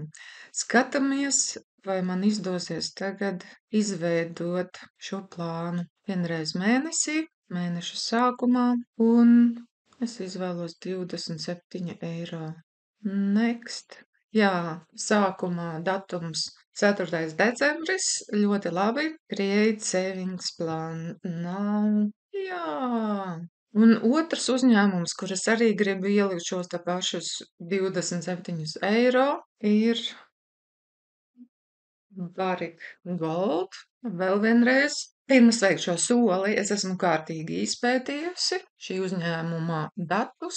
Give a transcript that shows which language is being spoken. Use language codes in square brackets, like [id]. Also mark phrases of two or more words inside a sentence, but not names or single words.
[lv] Skatāmies, vai man izdosies tagad izveidot šo plānu vienreiz mēnesī, mēneša sākumā, un es izvēlos 27 eiro. Next. Jā, sākumā datums 4. decembris, ļoti labi. [en] Create savings plan now. [lv] Jā. Un otrs uzņēmums, kur es arī gribu ielikt šos tā pašus 27 eiro, ir Barrick Gold. Vēl vienreiz. Pirms veikt šo soli, es esmu kārtīgi izpētījusi šī uzņēmuma datus.